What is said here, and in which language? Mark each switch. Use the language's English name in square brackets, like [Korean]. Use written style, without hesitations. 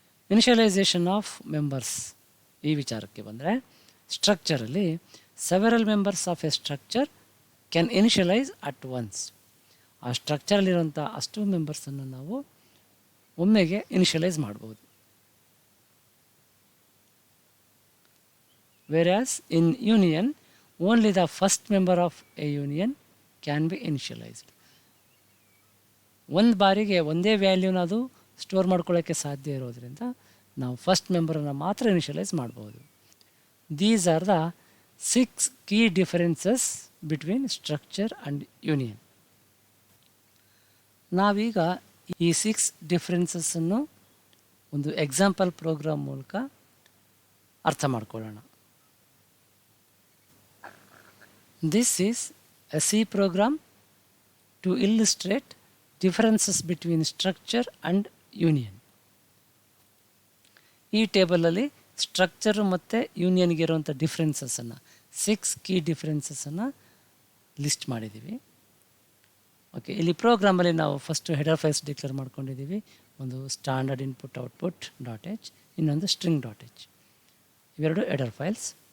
[English] initialisation of members [Kannada] ಈ ವಿಚಾರಕ್ಕೆ ಬಂದರೆ, ಸ್ಟ್ರಕ್ಚರಲ್ಲಿ [English] Several members of a structure can initialise at once. [Kannada] ಆ ಸ್ಟ್ರಕ್ಚರಲ್ಲಿರುವಂಥ ಅಷ್ಟು ಮೆಂಬರ್ಸನ್ನು ನಾವು ಒಮ್ಮೆಗೆ ಇನಿಷಿಯಲೈಸ್ ಮಾಡ್ಬೋದು. [English] whereas in union only the first member of a union can be initialized. [Kannada] ಒಂದು ಬಾರಿಗೆ ಒಂದೇ ವ್ಯಾಲ್ಯೂನ ಅದು ಸ್ಟೋರ್ ಮಾಡ್ಕೊಳ್ಳೋಕ್ಕೆ ಸಾಧ್ಯ ಇರೋದ್ರಿಂದ ನಾವು ಫಸ್ಟ್ ಮೆಂಬರನ್ನು ಮಾತ್ರ ಇನಿಷಿಯಲೈಸ್ ಮಾಡ್ಬೋದು. [English] These are the 6 key differences between structure and union. [Kannada] ನಾವೀಗ ಈ 6 ಡಿಫರೆನ್ಸಸ್ಸನ್ನು ಒಂದು ಎಕ್ಸಾಂಪಲ್ ಪ್ರೋಗ್ರಾಮ್ ಮೂಲಕ ಅರ್ಥ ಮಾಡ್ಕೊಳ್ಳೋಣ. [English] This is a C program to illustrate differences between structure and union. [Kannada] ಈ ಟೇಬಲಲ್ಲಿ ಸ್ಟ್ರಕ್ಚರ್ ಮತ್ತು ಯೂನಿಯನ್ಗೆ ಇರುವಂಥ ಡಿಫ್ರೆನ್ಸಸ್ಸನ್ನು 6 ಕೀ ಡಿಫ್ರೆನ್ಸಸ್ಸನ್ನು ಲಿಸ್ಟ್ ಮಾಡಿದ್ದೀವಿ. ಓಕೆ, ಇಲ್ಲಿ ಪ್ರೋಗ್ರಾಮಲ್ಲಿ ನಾವು ಫಸ್ಟು ಹೆಡರ್ ಫೈಲ್ಸ್ ಡಿಕ್ಲೇರ್ ಮಾಡ್ಕೊಂಡಿದ್ದೀವಿ. ಒಂದು standard input output dot H, ಇನ್ನೊಂದು ಸ್ಟ್ರಿಂಗ್ ಡಾಟ್ ಎಚ್, ಇವೆರಡು ಹೆಡರ್ ಫೈಲ್ಸ್.